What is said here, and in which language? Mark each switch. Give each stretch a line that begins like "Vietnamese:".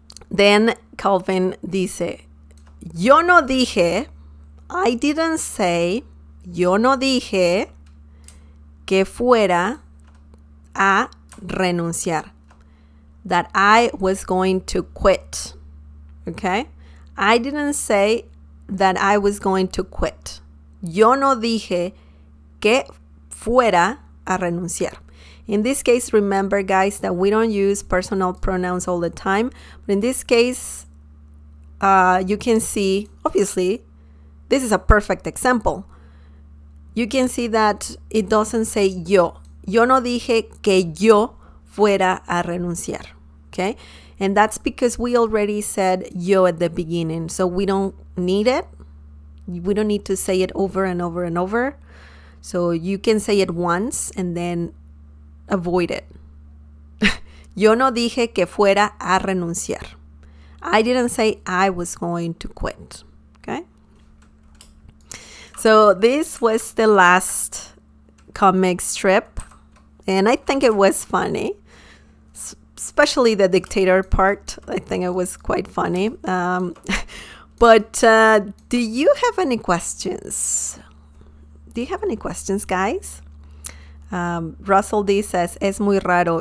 English: Then Calvin
Spanish: dice, yo no dije,
English: I didn't say,
Spanish: yo no dije que fuera a renunciar,
English: that I was going to quit. Okay? I didn't say that I was going to quit.
Spanish: Yo no dije que fuera a renunciar.
English: In this case, remember, guys, that we don't use personal pronouns all the time. But in this case, you can see, obviously, this is a perfect example. You can see that it doesn't say yo.
Spanish: Yo no dije que yo fuera a renunciar.
English: Okay? And that's because we already said yo at the beginning. So we don't need it. We don't need to say it over and over and over. So you can say it once and then avoid it.
Spanish: Yo no dije que fuera a renunciar.
English: I didn't say I was going to quit. Okay? So this was the last comic strip. And I think it was funny. Especially the dictator part. I think it was quite funny. But do you have any questions? Do you have any questions, guys? Russell D says,
Spanish: es muy raro.